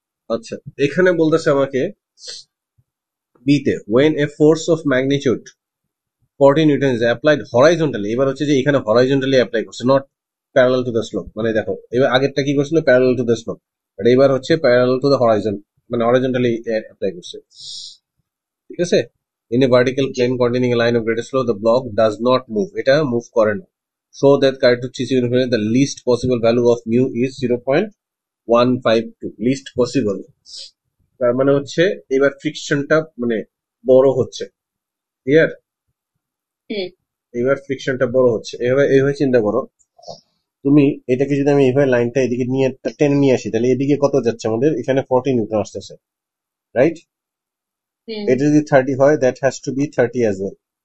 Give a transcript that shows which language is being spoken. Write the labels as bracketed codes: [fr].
[bn] আচ্ছা, এখানে বলতেছে আমাকে বিতে, [en] when a force of magnitude 40 newton is applied horizontally, [bn] এবার হচ্ছে যে এখানে horizontally অ্যাপ্লাই করছে, not parallel to the slope, মানে দেখো এবার আগেরটা কি করছিল? প্যারালাল টু দ্য স্লোপ, আর এবার হচ্ছে প্যারালাল টু দ্য হরাইজন, মানে হরাইজন্টালি অ্যাপ্লাই করছে, ঠিক আছে? [en] in a vertical plane containing a line of greatest slope, the block does not move, [bn] এটা মুভ করে না। [en] so that characteristic the least possible value of mu is 0.152, least possible, [bn] তার মানে হচ্ছে এবার ফ্রিকশনটা মানে বড় হচ্ছে, ক্লিয়ার? এবার ফ্রিকশনটা বড় হচ্ছে, এইভাবে চিন্তা করো তুমি, এটাকে যদি আমি এইভাবে লাইনটা এদিকে নিয়ে টেনে নিয়ে আসি, তাহলে এদিকে কত যাচ্ছে আমাদের? এখানে 40 নিউটন আসতেছে, রাইট? এটা যদি 30 হয়, that has to B 30 as well.